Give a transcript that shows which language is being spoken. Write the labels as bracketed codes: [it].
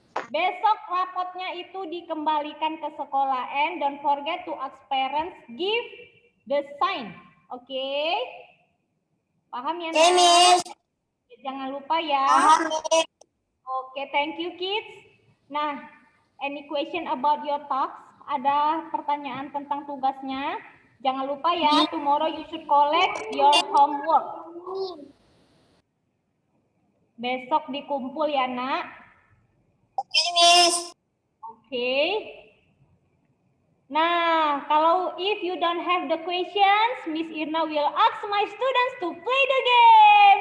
[id] Besok rapotnya itu dikembalikan ke sekolah. [en] And don't forget to ask parents, give the sign. [id] Oke? Paham ya, Oke, Miss. Jangan lupa ya. Paham, Miss. [en] Oke, thank you, kids. Nah, any question about your talks? [id] Ada pertanyaan tentang tugasnya? Jangan lupa ya, [en] tomorrow you should collect your homework. [id] Besok dikumpul ya, nak. Oke, Miss. Oke. Nah, kalau [en] if you don't have the questions, Miss Irna will ask my students to play the game.